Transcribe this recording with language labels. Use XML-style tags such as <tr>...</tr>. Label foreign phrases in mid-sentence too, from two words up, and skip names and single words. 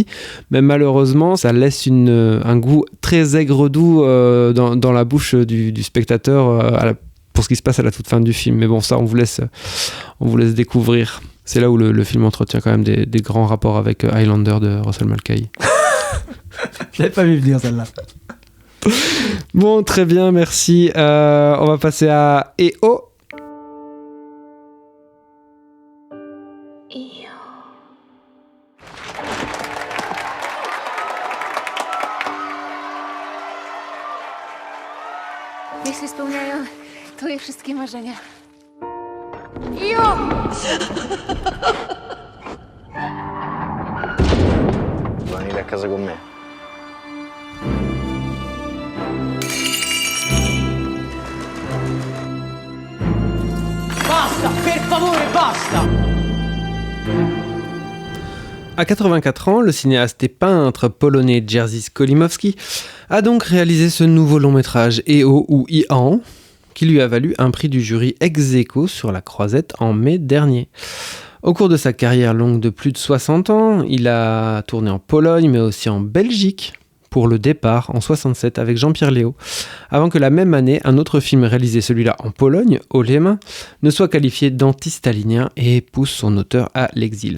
<fr>Mais malheureusement, ça laisse un goût très aigre-doux dans la bouche du spectateur pour ce qui se passe à la toute fin du film. Mais bon, ça, on vous laisse découvrir. C'est là où le film entretient quand même des grands rapports avec Highlander de Russell Mulcahy. Je l'avais pas vu venir celle-là. Bon, très bien, merci. On va passer à E.O.</fr> <pl>Jeśli spełniają twoje wszystkie marzenia.</pl> <it>Venire a casa con me. Basta, per favore, basta!</it> <fr>À 84 ans, le cinéaste et peintre polonais Jerzy Skolimowski a donc réalisé ce nouveau long-métrage E.O. ou Ian, qui lui a valu un prix du jury</fr> <la>ex aequo</la> <fr>sur la Croisette en mai dernier. Au cours de sa carrière longue de plus de 60 ans, il a tourné en Pologne, mais aussi en Belgique, pour Le Départ en 67 avec Jean-Pierre Léaud, avant que la même année, un autre film réalisé, celui-là en Pologne, Haut les mains, ne soit qualifié d'anti-stalinien et pousse son auteur à l'exil.</fr>